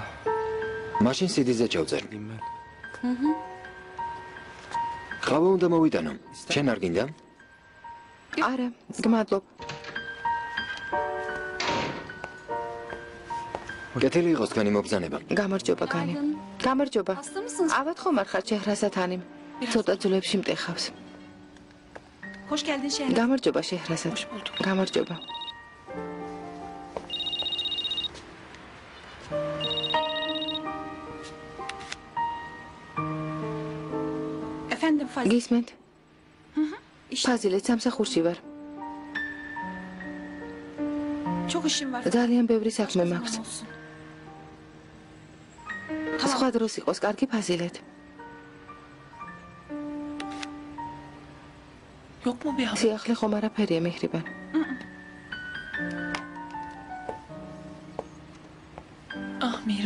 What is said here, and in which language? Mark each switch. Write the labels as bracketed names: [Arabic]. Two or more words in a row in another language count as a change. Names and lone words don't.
[Georgian] მაშინ CD-ზე ჩავწერ. ყავა უნდა მოვიტანო. შენ არ გინდა? არა, გმადლობ. კეთილი იყოს თქვენი მობრძანება. გამარჯობა, განი. გამარჯობა. ავად ხომ არ ხარ შეჰრასათანი? ცოტა ძვლებში მტეხავს. [Turkish] Hoş geldin Şehrazat. [Georgian] გამარჯობა, შეჰრასათ. გამარჯობა. [Turkish] Efendim Fazil. [Georgian] გისმენთ? ფაზილე სამსახურში ვარ. [Turkish] Çok işim var. [Georgian] ძალიან ბევრი საქმე მაქვს. [Turkish] Olsun. [Georgian] სხვა დროს იყოს კარგი ფაზილეთ. [Turkish] Yok mu bir haber? [Georgian] სიახლე ხომ არაფერია მიხრიბან. [Turkish] Ah Mihrimah.